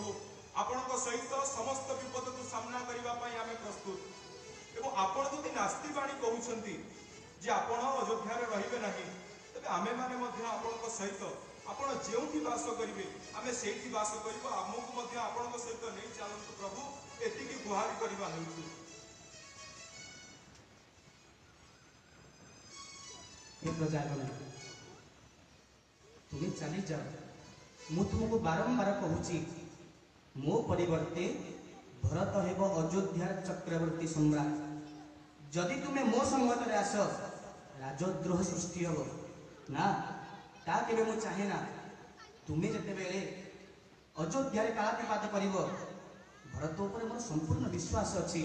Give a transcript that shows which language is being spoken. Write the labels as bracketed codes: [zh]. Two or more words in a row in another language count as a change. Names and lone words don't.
[or] ଆପଣଙ୍କ ସହିତ ସମସ୍ତ ବିପଦକୁ ସାମ୍ନା କରିବା ପାଇଁ ଆମେ ପ୍ରସ୍ତୁତ। ଏବଂ ଆପଣ ଯଦି ନାସ୍ତି ବାଣୀ କହୁଛନ୍ତି ଯେ ଆପଣ ଅଯୋଧ୍ୟାରେ ରହିବେ ନାହିଁ, ତେବେ ଆମେମାନେ ମଧ୍ୟ ଆପଣଙ୍କ ସହିତ ଆପଣ ଯେଉଁଠି ବାସ କରିବେ ଆମେ ସେଇଠି ବାସ କରିବୁ। ଆମକୁ ମଧ୍ୟ ଆପଣଙ୍କ ସହିତ ନେଇ ଚାଲନ୍ତୁ ପ୍ରଭୁ, ଏତିକି ଗୁହାରି କରିବା ହେଉଛୁ। [hi] हे प्रजागण, तुम्हें चली जाओ, [or] ମୁଁ ତୁମକୁ ବାରମ୍ବାର କହୁଛି ମୋ ପରିବର୍ତ୍ତେ ଭରତ ହେବ ଅଯୋଧ୍ୟାର ଚକ୍ରବର୍ତ୍ତୀ ସମ୍ରାଟ। ଯଦି ତୁମେ ମୋ ସମ୍ମତରେ ଆସ ରାଜଦ୍ରୋହ ସୃଷ୍ଟି ହେବ ନା, ତା କେବେ ମୁଁ ଚାହେଁ ନା ତୁମେ ଯେତେବେଳେ ଅଯୋଧ୍ୟାରେ କାଳାତିପାତ କରିବ, ଭରତ ଉପରେ ମୋର ସମ୍ପୂର୍ଣ୍ଣ ବିଶ୍ୱାସ ଅଛି।